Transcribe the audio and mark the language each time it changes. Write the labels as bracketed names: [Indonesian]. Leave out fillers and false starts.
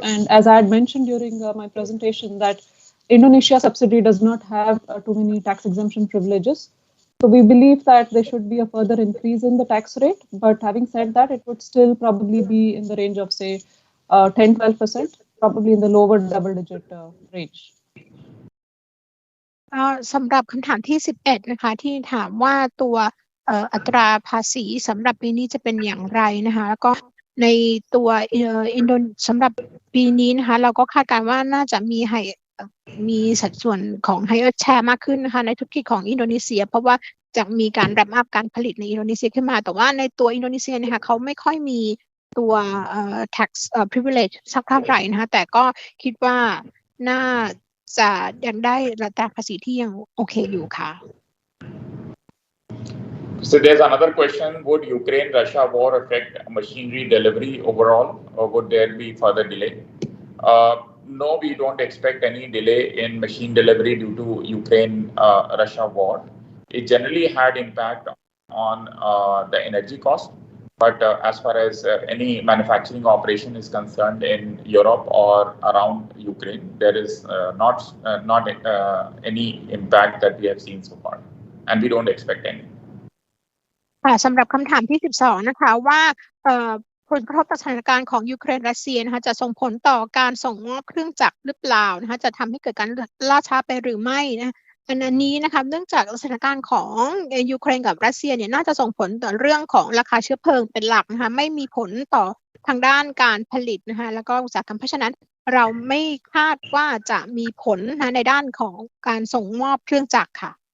[English] And as I had mentioned during my presentation, that Indonesia subsidiary does not have too many tax exemption privileges. So we believe that there should be a further increase in the tax rate. But having said that, it would still probably be in the range of, say, 10-12%, probably in the lower double-digit range. [Thai] สำหรับคำถามที่11นะคะที่ถามว่าตัวอัตราภาษีสำหรับปีนี้จะเป็นอย่างไรนะคะแล้วก็ในตัวสำหรับปีนี้นะคะเราก็คาดการณ์ว่าน่าจะ มีสัดส่วนของ higher share มากขึ้นนะคะในธุรกิจของอินโดนีเซียเพราะว่าจะมีการramp upการผลิตในอินโดนีเซียขึ้นมาแต่ว่าในตัวอินโดนีเซียนะคะเขาไม่ค่อยมีตัวtax privilege สักเท่าไหร่นะคะแต่ก็คิดว่าน่าจะยังได้ระดับภาษีที่ยังโอเคอยู่ค่ะ [English] So there's another question: would Ukraine-Russia war affect machinery delivery overall, or would there be further delay? No, we don't expect any delay in machine delivery due to Ukraine-Russia war. It generally had impact on the energy cost, but as far as any manufacturing operation is concerned in Europe or around Ukraine, there is not any impact that we have seen so far, and we don't expect any. [Thai] สำหรับคำถามที่12นะคะว่าผลกระทบต่อสถานการณ์ของยูเครนรัสเซียนะคะจะส่งผลต่อการส่งมอบเครื่องจักรหรือเปล่านะคะจะทำให้เกิดการล่าช้าไปหรือไม่นะอันนี้นะคะเนื่องจากสถานการณ์ของยูเครนกับรัสเซียเนี่ยน่าจะส่งผลต่อเรื่องของราคาเชื้อเพลิงเป็นหลักนะคะไม่มีผลต่อทางด้านการผลิตนะคะแล้วก็อุตสาหกรรมเพราะฉะนั้นเราไม่คาดว่าจะมีผลนะในด้านของการส่งมอบเครื่องจักรค่ะ